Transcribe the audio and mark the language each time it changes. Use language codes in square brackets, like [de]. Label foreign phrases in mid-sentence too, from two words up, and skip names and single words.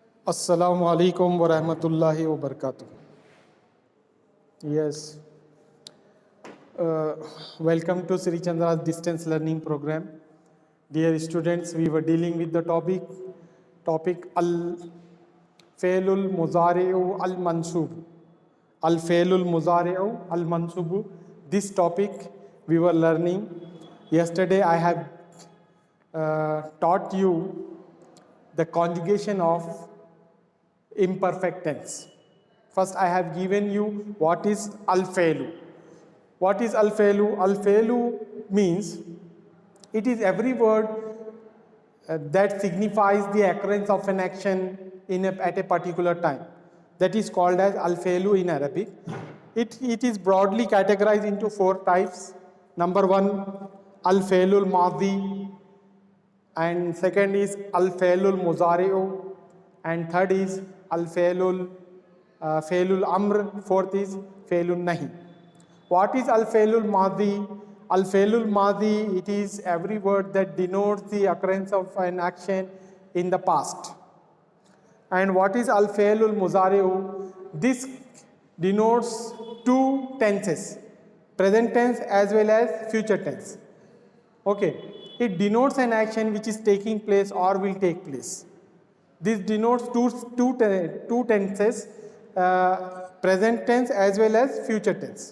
[ar] السلام عليكم ورحمة الله وبركاته. [en] Yes, welcome to Sri Chandra's distance learning program. Dear students, we were dealing with the topic [ar] الفعل المضارع المنصوب. الفعلُ المضارعُ المنصوبُ. [en] This topic we were learning. Yesterday I have taught you the conjugation of imperfect tense. First, I have given you what is al-failu. What is al-failu? Al-failu means it is every word that signifies the occurrence of an action at a particular time. That is called as al-failu in Arabic. It is broadly categorized into four types. Number one, [ar] الفعل الماضي, [en] and second is [ar] الفعل المضارع, [en] and third is [ar] الفعل الأمر, [en] fourth is [ar] فعل النهي. [en] What is [ar] الفعل الماضي? الفعل الماضي, [en] it is every word that denotes the occurrence of an action in the past. And what is [ar] الفعل المضارع? [en] This denotes two tenses, present tense as well as future tense. Okay, it denotes an action which is taking place or will take place. This denotes two tenses, present tense as well as future tense.